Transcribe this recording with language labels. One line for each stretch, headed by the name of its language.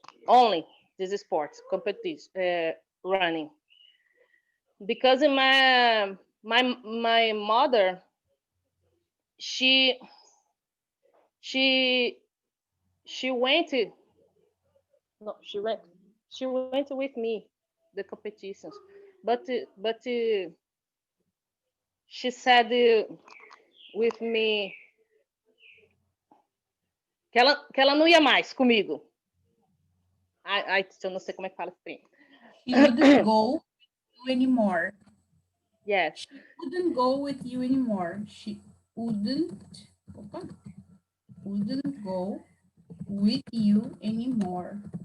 English: Only this sport competition, running, because my mother, she she she went to no she went with me the competitions, but she said with me
Portuguese: que ela não ia mais comigo. Ai, eu não sei como é que fala esse trem.
English: She wouldn't go with you anymore. Yes. She wouldn't go with you anymore. She wouldn't, opa, wouldn't go with you anymore.